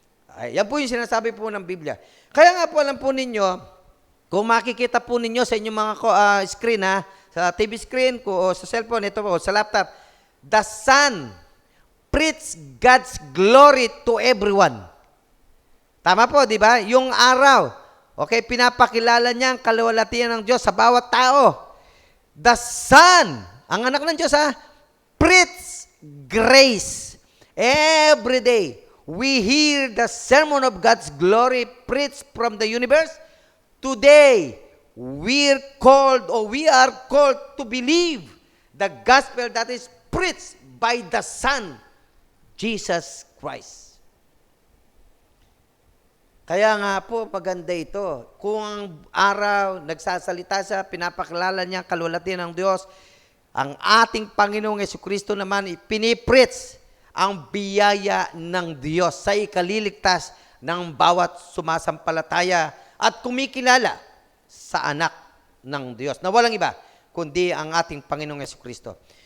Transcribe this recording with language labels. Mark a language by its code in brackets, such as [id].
[tl] Ay, yan po yung sinasabi po ng Biblia. Kaya nga po alam po ninyo, kung makikita po ninyo sa inyong mga screen sa TV screen ko o sa cellphone, ito po, sa laptop, [en] the Son preach God's glory to everyone. [tl] Tama po, di ba? Yung araw, okay, pinapakilala niya ang kaluwalhatian ng Diyos sa bawat tao. The Son, Ang anak ng Diyos, [en] preach grace. Every day, we hear the sermon of God's glory preached from the universe. Today, we are called to believe the gospel that is preached by the Son, Jesus Christ. [tl] Kaya nga po, maganda ito. Kung ang araw, nagsasalita siya, pinapakilala niya, kalwalhatian ng Diyos, ang ating Panginoong Jesucristo naman, pinipreach ang biyaya ng Diyos sa ikaliligtas ng bawat sumasampalataya at kumikilala sa anak ng Diyos na walang iba, kundi ang ating Panginoong Jesucristo.